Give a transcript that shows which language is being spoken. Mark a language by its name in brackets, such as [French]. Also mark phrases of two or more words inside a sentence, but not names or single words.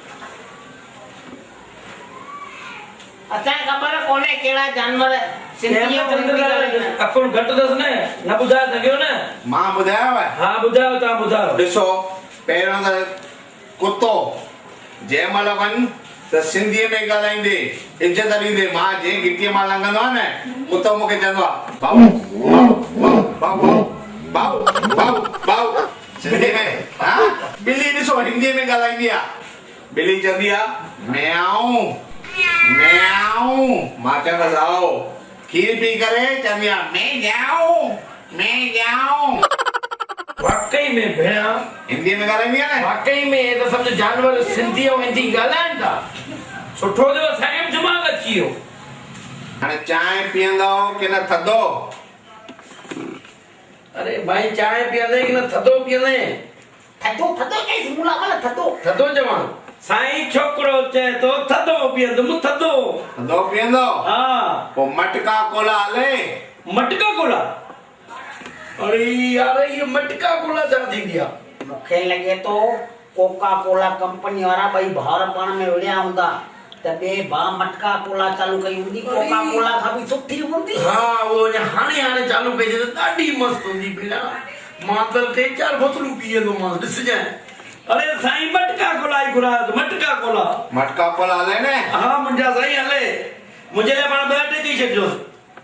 [Sindhi] असांखे ख़बर कोन्हे कहिड़ा जानवर सिंधी ऐं हिंदी ॻाल्हाईंदा आहिनि। अकुल घटि अथसि न ॿुधाए सघियो न। मां ॿुधायांव? हा ॿुधायो, तव्हां ॿुधायो। ॾिसो पहिरियों त कुतो जंहिं महिल वञ त सिंधीअ में ॻाल्हाईंदे इज़त ॾींदे। मां जंहिं गिटीअ मां लंघंदो आहे न कुतो मूंखे चवंदो आहे भाऊ भाऊ भाऊ भाऊ भाऊ सिंधी में। हा ॿिली ॾिसो हिंदीअ में ॻाल्हाईंदी आहे। बिली चंदी आ म्याऊं म्याऊं मां चंदस आओ खीर पी करे चंदी आ मैं जाऊं वाकई में भेणा हिंदी में ॻाल्हाईंदी आहे न वाकई में [Hindi] ये तो समझ [Sindhi] जानवर सिंधी और हिंदी ॻाल्हाइनि था सुठो थियो असांखे दिमाग़ अची वियो हाणे चांहि पीअंदो की न थधो अरे भाई चांहि पीअंदे कि न थधो पीअंदे थधो चईसि मुला वाला थधो थधो चवां साईं छोकिरो चए तो थधो पीअंदुमि थधो थधो पीअंदो हा पोइ मटका कोला हले मटका कोला [Hindi] अरे यार ये [Sindhi] मटका कोला छा थींदी आहे मूंखे लॻे थो कोका कोला कंपनी वारा ॿई भाउर पाण में विड़िया हूंदा त ॿिए भाउ मटका कोला चालू कई हूंदी कोका कोला खां बि सुठी हूंदी हा वो हाणे चालू कई त ॾाढी मस्त हूंदी भेणा मां त 3-4 बोतलूं पीअंदो मां ॾिसजांइ अरे साईं मटका कोला ई घुरायो मटका कोला हले न हा मुंहिंजा साईं हले मुंहिंजे लाइ पाण 2 टे चई छॾिजोसि